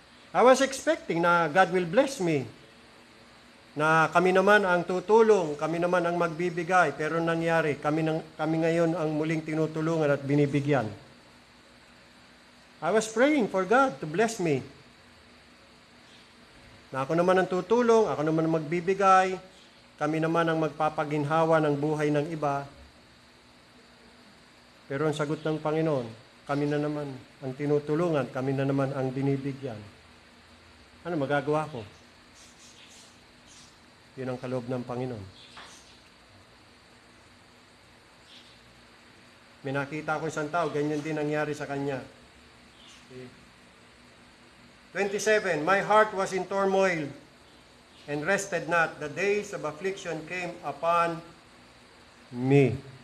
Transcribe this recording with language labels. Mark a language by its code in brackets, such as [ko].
[en] I was expecting na God will bless me. [tl] Na kami naman ang tutulong, kami naman ang magbibigay. Pero nangyari, kami ngayon ang muling tinutulungan at binibigyan. [en] I was praying for God to bless me. [tl] Na ako naman ang tutulong, ako naman ang magbibigay, kami naman ang magpapaginhawa ng buhay ng iba. Pero ang sagot ng Panginoon, kami na naman ang tinutulungan, kami na naman ang binibigyan. Ano magagawa ko? Yun ang kaloob ng Panginoon. May nakita ko isang tao, ganyan din nangyari sa kanya. [en] 27, my heart was in turmoil and rested not. The days of affliction came upon me.